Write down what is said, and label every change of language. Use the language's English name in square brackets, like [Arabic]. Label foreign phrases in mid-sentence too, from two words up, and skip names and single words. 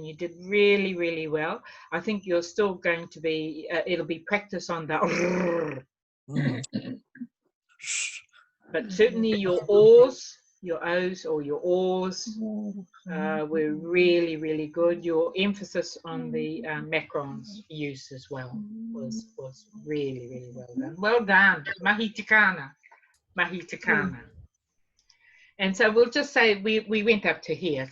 [English] You did really, really well. I think you're still going to be, it'll be practice on the but certainly your O's, your O's or your O's were really, really good. Your emphasis on the macrons use as well was really, really well done. Well done. [Māori] Mahi tikana. Mahi tikana. [English] And so we'll just say we went up to here.